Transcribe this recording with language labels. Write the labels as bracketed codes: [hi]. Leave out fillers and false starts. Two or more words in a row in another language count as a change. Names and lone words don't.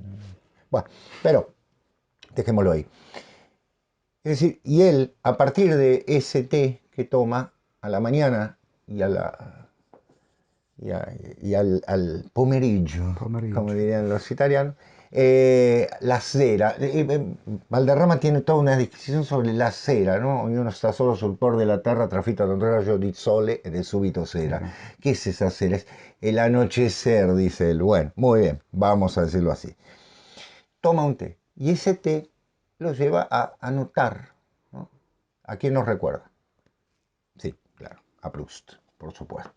[es] Bueno, pero dejémoslo ahí. Es decir, y él, a partir de ese té que toma a la mañana y a la y al pomeriggio, como Pomeriggio. dirían los italianos, la cera. Valderrama tiene toda una discusión sobre la cera, ¿no? [it] Ognuno sta solo sul por della terra trafitto da un raggio di sole ed è subito sera. [es] Claro. ¿Qué es esa cera? Es el anochecer, dice él. Bueno, muy bien, vamos a decirlo así. Toma un té y ese té lo lleva a anotar, ¿no? ¿A quién nos recuerda? Sí, claro, a Proust, por supuesto.